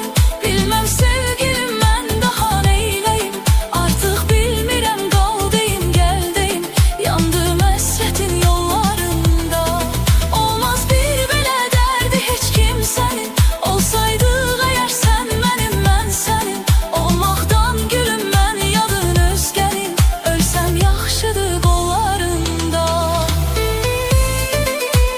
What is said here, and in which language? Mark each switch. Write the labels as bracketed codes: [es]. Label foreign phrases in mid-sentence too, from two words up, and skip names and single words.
[tr] Bilmem sevgilim ben daha neyleyim. [az] Artık bilmirəm qaldıyım gəldiyim. [tr] Yandım hasretin yollarında. Olmaz bir belə derdi hiç kimsenin. Olsaydık eğer sen benim ben senin. [az] Olmaqdan gülüm mən yadın öz gəlir. Ölsəm yaxşıdır qollarında.